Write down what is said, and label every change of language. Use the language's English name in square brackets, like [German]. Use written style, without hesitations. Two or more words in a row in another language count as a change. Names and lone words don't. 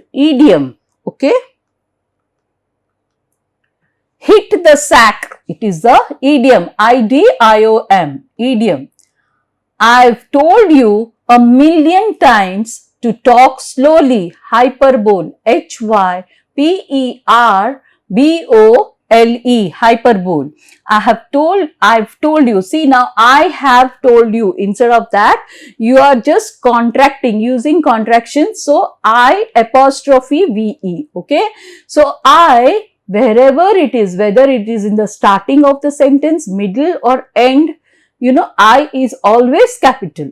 [English] Idiom. Okay. Hit the sack. It is the idiom. I-D-I-O-M. Idiom. I've told you a million times to talk slowly. Hyperbole. H-Y-P-E-R-B-O-L-E. Hyperbole. I've told you. See, now I have told you. Instead of that, you are just contracting, using contractions. So, I apostrophe V-E. Okay. So, I, wherever it is, whether it is in the starting of the sentence, middle or end, I is always capital.